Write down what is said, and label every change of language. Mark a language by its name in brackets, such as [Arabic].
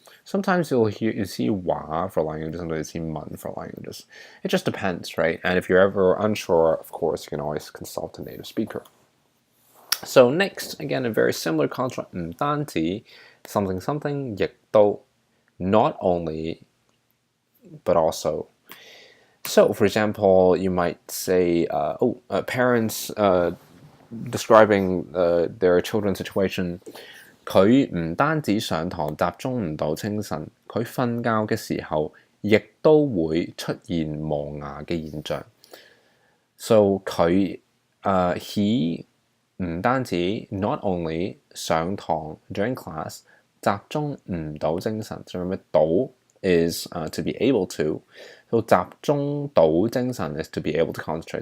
[English] Sometimes you see 話 for languages, sometimes you see 文 for languages. It just depends, right? And if you're ever unsure, of course, you can always consult a native speaker. So next, again, a very similar construct, 唔單止 something something, 亦都 not only, but also. [Cantonese] So, for example, you might say, parents describing their children's situation, 佢唔單止上堂集中唔到精神，佢瞓覺嘅時候亦都會出現磨牙嘅現象。 [English] So 佢 he 唔單止 not only 上堂 during class 集中唔到精神。 So remember 到 is to be able to. So 集中到精神 is to be able to concentrate.